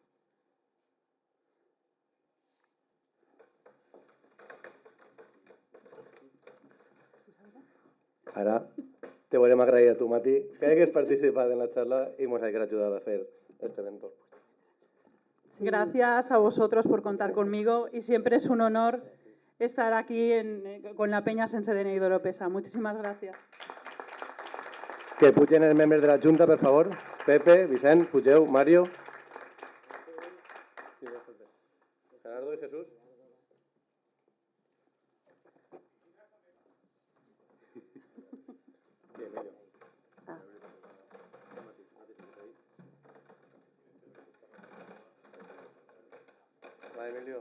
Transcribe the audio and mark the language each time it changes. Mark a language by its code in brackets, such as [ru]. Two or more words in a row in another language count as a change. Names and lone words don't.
[ca] Ara te volem agrair a tu, Mati, que hagués participat en la charla [es] y nos [ca] hagués [es] ayudado a hacer este evento. Gracias a vosotros por contar conmigo y siempre es un honor estar aquí con la Peña Sense DNI de Oropesa. Muchísimas gracias. [ca] Que pugen els membres de la Junta, per favor. Pepe, Vicent, pugeu, Mario. Gerardo y Jesús. Va, Emilio.